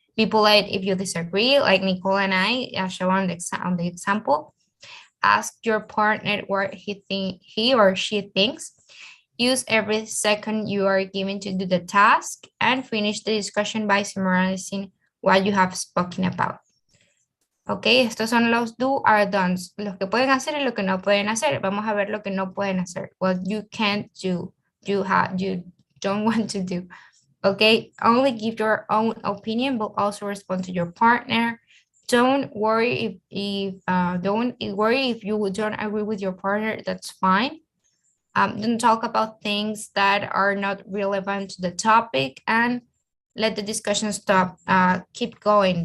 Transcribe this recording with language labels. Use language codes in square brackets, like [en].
[en] Be polite if you disagree, like Nicoll and I show on the example. Ask your partner what he or she thinks. Use every second you are given to do the task and finish the discussion by summarizing what you have spoken about. [es] Ok, estos son los [en] do or don'ts, [es] los que pueden hacer y lo que no pueden hacer. Vamos a ver lo que no pueden hacer. [en] What you can't do, you don't want to do. Okay, only give your own opinion, but also respond to your partner. Don't worry if you don't agree with your partner. That's fine. Don't talk about things that are not relevant to the topic, and let the discussion stop. Keep going.